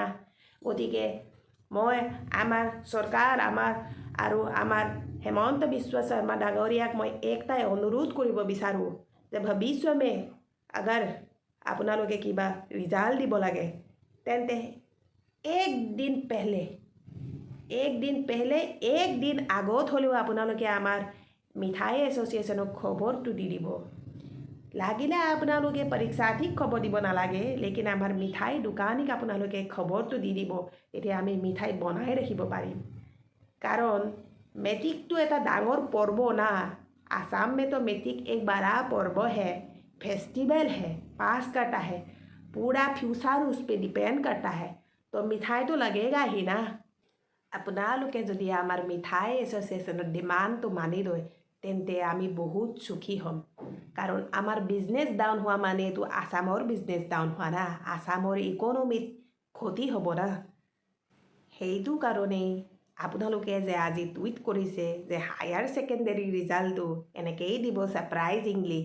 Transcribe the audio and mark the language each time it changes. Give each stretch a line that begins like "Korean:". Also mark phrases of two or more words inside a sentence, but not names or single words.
Assamese: গতিকে মই আমাৰ চৰকাৰ আমাৰ হেমন্ত বিশ্ব শৰ্মা ডাঙৰীয়াক মই একটাই অনুৰোধ কৰিব বিচাৰোঁ যে ভৱিষ্যতে আগাৰ আপোনালোকে কিবা ৰিজাল্ট দিব লাগে তেন্তে এক দিন আগত হ'লেও আপোনালোকে আমাৰ মিঠাই এছ'চিয়েশ্যনক খবৰটো দি দিব। লাগিলে আপোনালোকে পৰীক্ষাৰ্থীক খবৰ দিব নালাগে, লেকিন আমাৰ মিঠাই দোকানীক আপোনালোকে খবৰটো দি দিব। তেতিয়া আমি মিঠাই বনাই ৰাখিব পাৰিম। কাৰণ মেট্ৰিকটো এটা ডাঙৰ পৰ্ব না।
Hindi: आसाम में तो मैट्रिक एक बड़ा पर्व है, फेस्टिवल है, पास करता है, पूरा फ्यूचर उस पर डिपेंड करता है। तो मिठाई तो लगेगा ही ना।
Assamese: আপোনালোকে যদি আমাৰ মিঠাই এছ'চিয়েশ্যনৰ ডিমাণ্ডটো মানি লয় তেন্তে আমি বহুত সুখী হ'ম। কাৰণ আমাৰ
English: business down
Assamese: হোৱা মানেতো আসামৰ
English: business down
Assamese: হোৱা না, আসামৰ ইকনমিত ক্ষতি হ'ব না। সেইটো কাৰণেই আপোনালোকে যে আজি টুইট কৰিছে যে
English: higher secondary
Assamese: ৰিজাল্টটো এনেকেই দিব ছাৰপ্ৰাইজিংলি।